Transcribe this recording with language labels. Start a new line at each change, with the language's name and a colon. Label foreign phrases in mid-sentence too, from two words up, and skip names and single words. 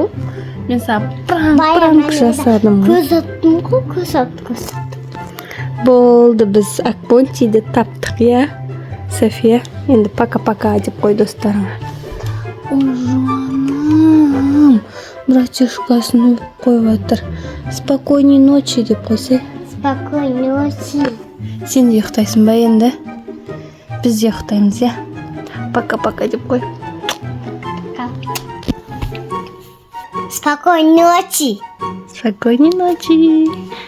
Kazakh: Мен саған пранк жасадым ғой. Көз аттым ғой, көз аттым. Болды, біз Акбонтиді таптық, иә? София, енді пока-пока деп қой достарыңа. Ой, жаным, братишкасын өп қойып жатыр.
Russian: Спокойной ночи
Kazakh: деп қойсай.
Russian: Спокойной ночи.
Kazakh: Сен де ұйықтайсың ба енді? Біз де ұйықтаймыз, иә? Пока-пока деп қой.
Russian: Спокойной ночи. Спокойной ночи.